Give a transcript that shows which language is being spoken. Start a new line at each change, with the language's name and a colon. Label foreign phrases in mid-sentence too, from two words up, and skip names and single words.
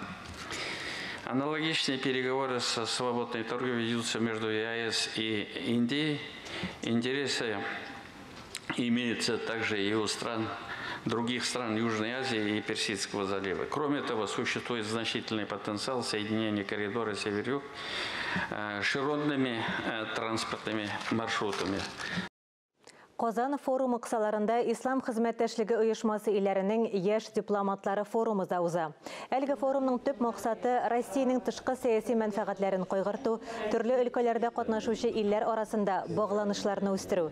Russian: Аналогичные переговоры со свободной торговлей ведутся между ЕАЭС и Индией. Интересы имеются также и у других стран Южной Азии и Персидского залива. Кроме того, существует значительный потенциал соединения коридора север-юг широтными транспортными маршрутами.
Tatar: Казан форумы кысаларында Ислам хезмәттәшлеге оешмасы илләренең яшь дипломатлары форумы да уза. Әлеге форумның төп максаты Россиянең тышкы сәяси мәнфәгатьләрен кайгырту, төрле өлкәләрдә катнашучы илләр арасында багланышларны үстерү.